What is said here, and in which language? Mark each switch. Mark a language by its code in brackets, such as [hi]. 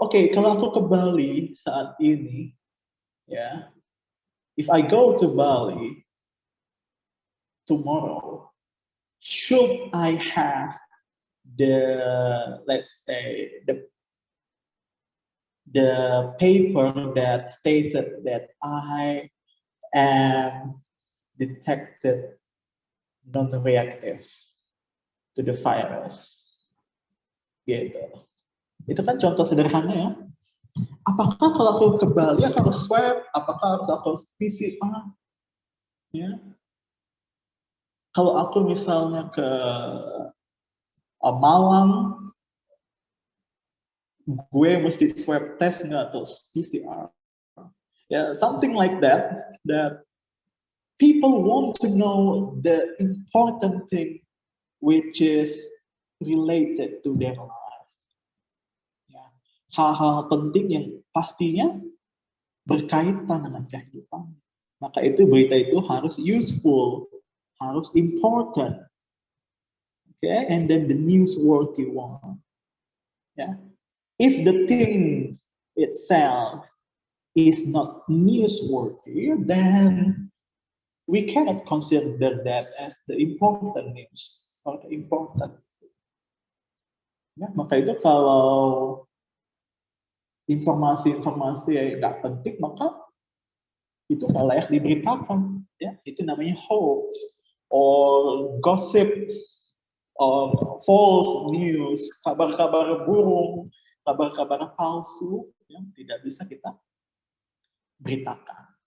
[en] Oke, [id] kalau aku ke Bali saat ini, [en] ya, if I go to Bali tomorrow, should I have the, let's say, the paper that stated that I am detected non-reactive to the virus, gitu. [id] Itu kan contoh sederhana, ya. Apakah kalau aku ke Bali aku harus swab? Apakah harus aku PCR? Ya. Kalau aku misalnya ke Malang, gue mesti swab test nggak atau PCR? [en] Ya, something like that. That people want to know the important thing which is related to their life. [id] Ya, hal-hal penting yang pastinya berkaitan dengan kehidupan. Maka itu berita itu harus useful, harus important. [en] Okay, and then the newsworthy one. Yeah, if the thing itself is not newsworthy, then we cannot consider that as the important news or the important. [id] Ya, maka itu kalau informasi-informasi yang nggak penting, maka itu nggak layak diberitakan. Ya, itu namanya [en] hoax or gossip or false news, [id] kabar-kabar burung, kabar-kabar palsu yang tidak bisa kita beritakan.